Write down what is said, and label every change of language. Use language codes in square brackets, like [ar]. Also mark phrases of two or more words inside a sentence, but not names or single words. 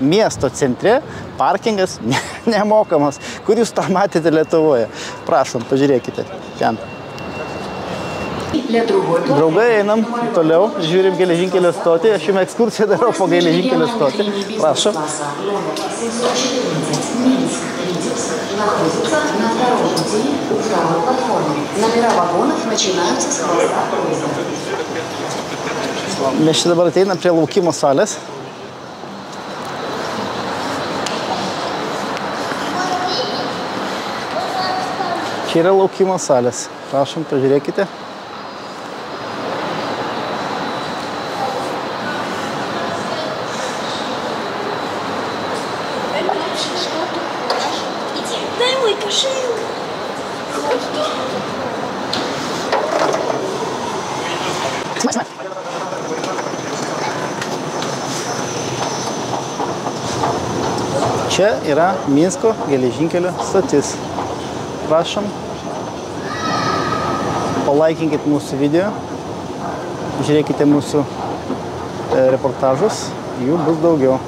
[lt] Miesto centre parkingas nemokamas, kur jūs tą matėte Lietuvoje. Prašom, pažiūrėkite ten. Draugai, einam toliau, žiūrim geležinkelio stotį. Aš jums ekskursiją darau po geležinkelio stotį. Prašom. [ru] Находится на втором пути у второй платформы. Номера вагонов начинаются с хвоста поезда. [lt] Mes čia dabar ateinam prie laukimo salės. Čia yra laukimo salės. Prašom, pažiūrėkite. [ru] Дай мой кошелек. [lt] Čia yra Minsko geležinkelio stotis. Prašom, palaikinkit mūsų video, žiūrėkite mūsų reportažus, jų bus daugiau.